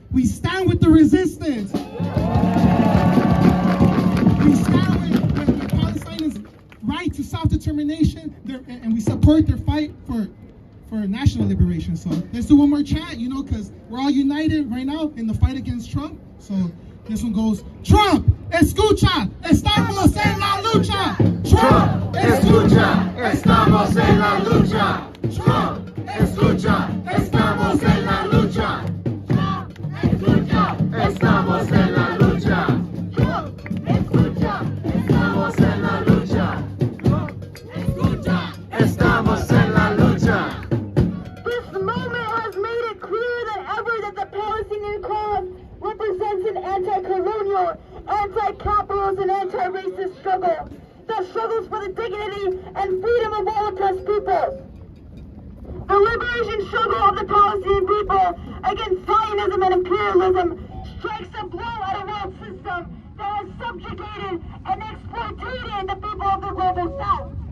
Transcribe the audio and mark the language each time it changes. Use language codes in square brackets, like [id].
[en] We stand with the resistance. We stand with Palestinians' right to self-determination, and we support their fight for national liberation. So let's do one more chant, because we're all united right now in the fight against Trump. So this one goes, [es] Trump, escucha, estamos en la lucha. Trump, escucha, estamos en la lucha. Trump, escucha, estamos en la lucha. Trump, escucha, estamos en la lucha. Trump, escucha, estamos en la lucha. Trump, escucha, estamos en la lucha. [en] This moment has made it clearer than ever that the Palestinian cause represents an anti-colonial, anti-capitalist, and anti-racist struggle that struggles for the dignity and freedom of all oppressed peoples. The liberation struggle of the Palestinian people against Zionism and imperialism strikes a blow at a world system that has subjugated and exploited the people of the global south.